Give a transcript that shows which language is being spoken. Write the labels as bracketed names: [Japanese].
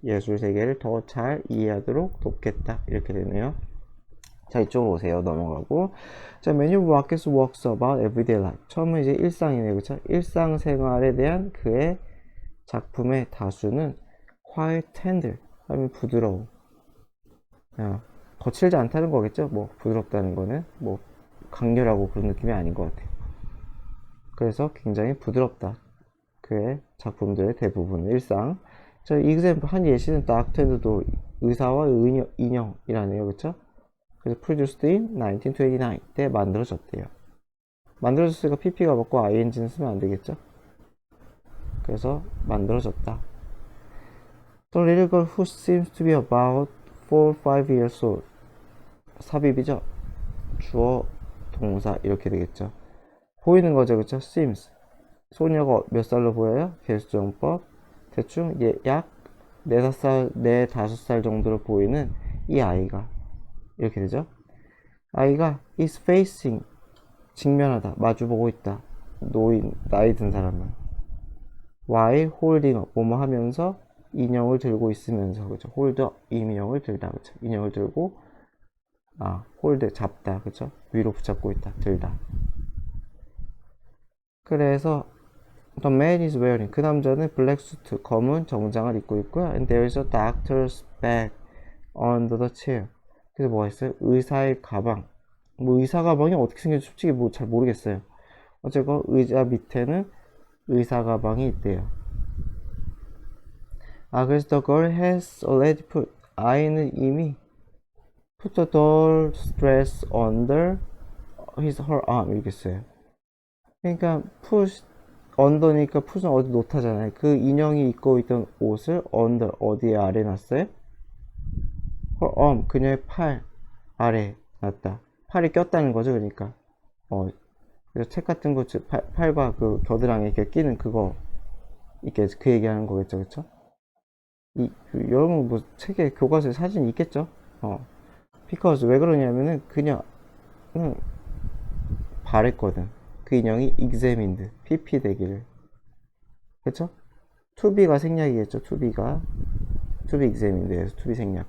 [Korean] 예술 세계를 더 잘 이해하도록 돕겠다. 이렇게 되네요. 자, 이쪽으로 오세요. 넘어가고. [English] 자, many of Rocket's works about everyday life. [Korean] 처음은 이제 일상이네요. 그쵸? 일상생활에 대한 그의 작품의 다수는 [English] quite tender. [Korean] 하면 부드러워. 거칠지 않다는 거겠죠? 뭐, 부드럽다는 거는. 뭐, 강렬하고 그런 느낌이 아닌 것 같아요. 그래서 굉장히 부드럽다. 그의 작품들의 대부분은 일상. 자, example, 한 예시는 닥터도 의사와 인형이라네요. 그쵸? 그래서 [English] produced in 1929 [Korean] 때 만들어졌대요. 만들어졌으니까 pp가 먹고 ing는 쓰면 안 되겠죠? 그래서 만들어졌다. [English] The little girl who seems to be about 4 or 5 years old. [Korean] 삽입이죠? 주어, 동사 이렇게 되겠죠. 보이는 거죠, 그쵸? seems. 소녀가 몇 살로 보여요? 개수정법. 대충 약 4, 5살 정도로 보이는 이 아이가 이렇게 되죠. 아이가 is facing, 직면하다, 마주보고 있다. 나이 든 사람은. [English] while holding up, [Korean] 뭐뭐 하면서 인형을 들고 있으면서, 그죠? hold up, 인형을 들다, 그죠? 인형을 들고, hold, 잡다, 그죠? 위로 붙잡고 있다, 들다. 그래서 [English] The man is wearing, [Korean] 그 남자는 블랙 수트, 검은 정장을 입고 있고요. [English] And there is a doctor's bag under the chair. [Korean] 그래서 뭐가 있어요? 의사의 가방. 뭐 의사 가방이 어떻게 생겼는지 솔직히 뭐 잘 모르겠어요. 어쨌건 의자 밑에는 의사 가방이 있대요. [English] 그래서 the girl has already put, [Korean] 아이는 이미 [English] put the doll's dress under her arm [Korean] 이렇게 써요. 그러니까 put 언더니까 풋은 어디 놓다잖아요. 그 인형이 입고 있던 옷을 언더, 어디에 아래 놨어요? 그녀의 팔 아래 놨다. 팔이 꼈다는 거죠, 그러니까. 그래서 책 같은 거, 팔과 그 겨드랑이에 이렇게 끼는 그거, 이렇게 그 얘기하는 거겠죠, 그쵸? 여러분 뭐 책에 교과서에 사진 있겠죠? because 왜 그러냐면은 그냥 바랬거든. 그 인형이 examined, PP 되기를. 그쵸? to be가 생략이겠죠. to be examined에서 to be 생략.